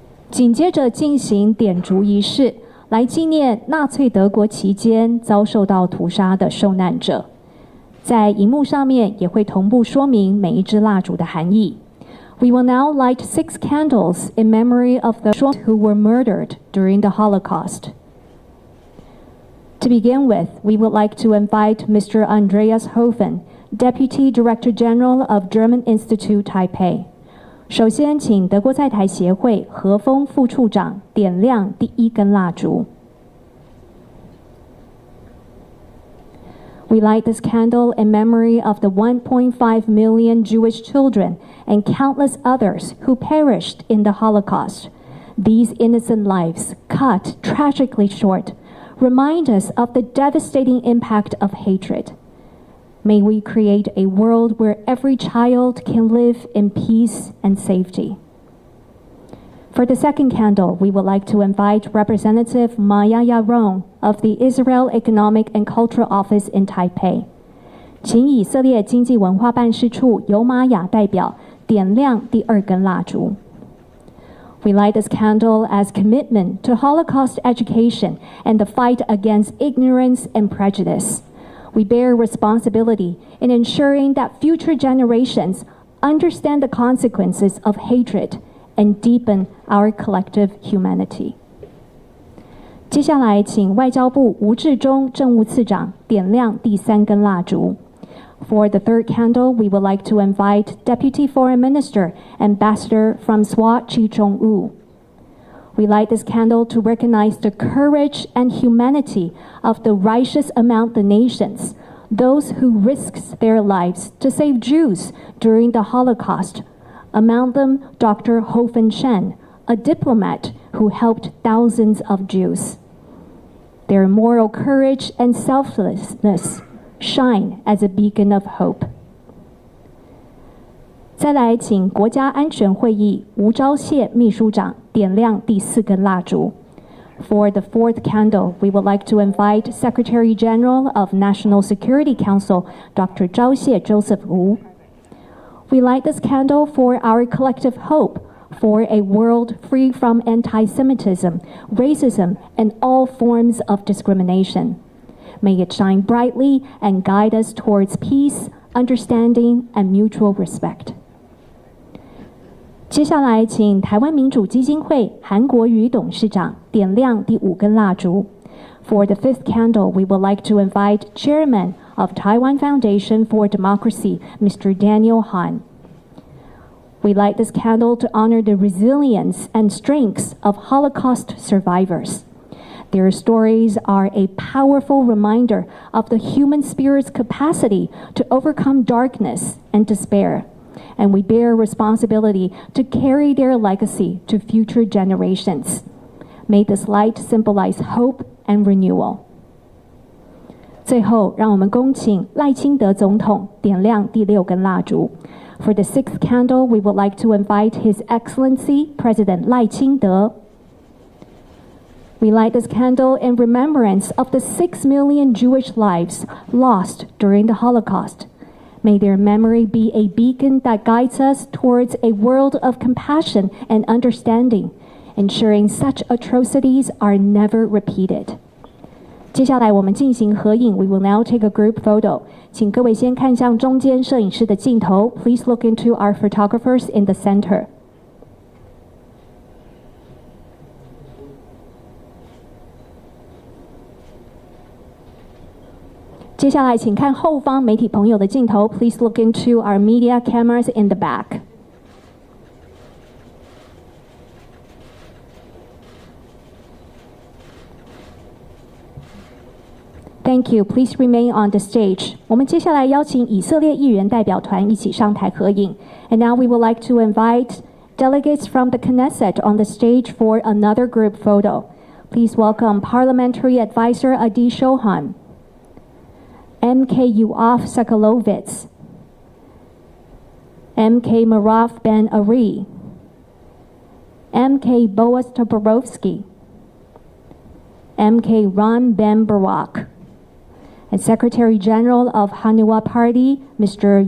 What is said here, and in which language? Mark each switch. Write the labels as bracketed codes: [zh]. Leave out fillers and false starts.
[zh] 紧接着进行点烛仪式，来纪念纳粹德国期间遭受到屠杀的受难者。在荧幕上面也会同步说明每一支蜡烛的含义。 [en] We will now light 6 candles in memory of the who were murdered during the Holocaust. To begin with, we would like to invite Mr. Andreas Hofen, Deputy Director General of German Institute Taipei. [zh] 首先，请德国在台协会何峰副处长点亮第一根蜡烛。 [en] We light this candle in memory of the 1.5 million Jewish children and countless others who perished in the Holocaust. These innocent lives, cut tragically short, remind us of the devastating impact of hatred. May we create a world where every child can live in peace and safety. For the second candle, we would like to invite Representative Maya Yaron of the Israel Economic and Cultural Office in Taipei. [zh] 请以色列经济文化办事处尤玛雅代表点亮第二根蜡烛。 [en] We light this candle as commitment to Holocaust education and the fight against ignorance and prejudice. We bear responsibility in ensuring that future generations understand the consequences of hatred and deepen our collective humanity. [zh] 接下来，请外交部吴志忠政务次长点亮第三根蜡烛。 [en] For the third candle, we would like to invite Deputy Foreign Minister, Ambassador Francois Chi-Chong-wu. We light this candle to recognize the courage and humanity of the righteous among the nations, those who risked their lives to save Jews during the Holocaust. Among them, Dr. Hofen Shen, a diplomat who helped thousands of Jews. Their moral courage and selflessness shine as a beacon of hope. [zh] 再来，请国家安全会议吴钊燮秘书长点亮第四根蜡烛。 [en] For the fourth candle, we would like to invite Secretary General of National Security Council, Dr. 钊燮 Joseph Wu. We light this candle for our collective hope for a world free from anti-Semitism, racism, and all forms of discrimination. May it shine brightly and guide us towards peace, understanding, and mutual respect. [zh] 接下来，请台湾民主基金会韩国瑜董事长点亮第五根蜡烛。 [en] For the fifth candle, we would like to invite Chairman of Taiwan Foundation for Democracy, Mr. Daniel Han. We light this candle to honor the resilience and strengths of Holocaust survivors. Their stories are a powerful reminder of the human spirit's capacity to overcome darkness and despair, and we bear responsibility to carry their legacy to future generations. May this light symbolize hope and renewal. [zh] 最后，让我们恭请赖清德总统点亮第六根蜡烛。 [en] For the sixth candle, we would like to invite His Excellency President Lai Ching-te. We light this candle in remembrance of the 6 million Jewish lives lost during the Holocaust. May their memory be a beacon that guides us towards a world of compassion and understanding, ensuring such atrocities are never repeated. [zh] 接下来我们进行合影 [en] We will now take a group photo. [zh] 请各位先看向中间摄影师的镜头 [en] Please look into our photographers in the center. [zh] 接下来请看后方媒体朋友的镜头 [en] Please look into our media cameras in the back. Thank you. Please remain on the stage. [zh] 我们接下来邀请以色列议员代表团一起上台合影。 [en] And now we would like to invite delegates from the Knesset on the stage for another group photo. Please welcome Parliamentary Advisor Adi Shohan, MK Yoav Sakalovitz, MK Maraf Ben Ari, MK Boaz Toporowski, MK Ron Ben Barak, and Secretary General of Hanua Party, Mr.